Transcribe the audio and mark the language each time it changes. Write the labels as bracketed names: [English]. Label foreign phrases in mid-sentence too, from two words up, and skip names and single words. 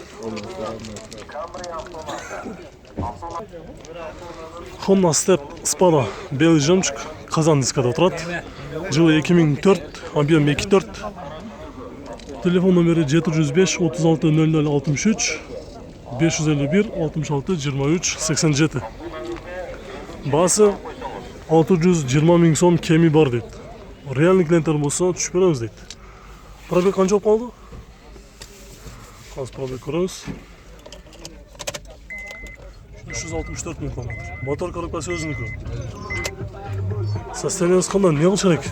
[Kazakh] Honda Step Spada белый жемчуг қазан дискада тұрады. Жылы 2004, объем 2.4. Телефон номері 705 36 00 63 551 66 23 87. [Uzbek] Басы 620 ming so'm kemi bor deydi. Realniy klientlar bo'lsa tushib beramiz deydi. Probek qancha bo'lib qoldi? Hozir probek ko'ramiz. 364 ming kilometr. Motor korobkasi o'ziniki. Sosteniyasi qanday? Ne qilish kerak?